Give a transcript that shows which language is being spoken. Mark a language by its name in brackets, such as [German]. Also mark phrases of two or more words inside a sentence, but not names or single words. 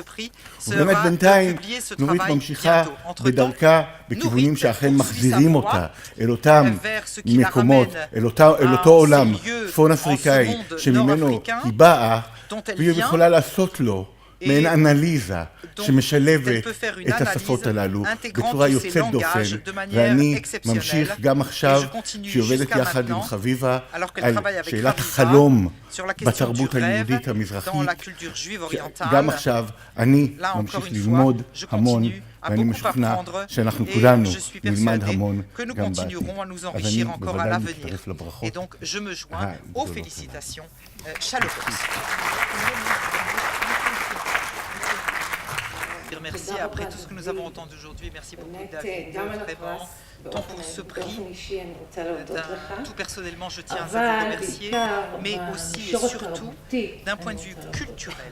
[Hebrew] ובאמת בינתיים נורית ממשיכה בדרכה בכיוונים שאכן מחזירים אותה אל אותם מקומות, אל אותו עולם צפון אפריקאי שממנו היא באה, והיא יכולה לעשות לו מעין אנליזה שמשלבת את השפות הללו בצורה יוצאת דופן, ואני ממשיך גם עכשיו שהיא עובדת יחד עם חביבה על שאלת החלום בתרבות היהודית המזרחית. גם עכשיו אני ממשיך ללמוד המון, ואני משוכנע שאנחנו כולנו נלמד המון גם בעתיד. אז אני בוודאי מצטרף לברכות הגדולות. [French] Merci après tout ce que nous avons entendu aujourd'hui. Merci beaucoup David, vraiment, tant pour ce prix. Tout personnellement, je tiens à vous remercier, mais aussi et surtout d'un point de vue culturel.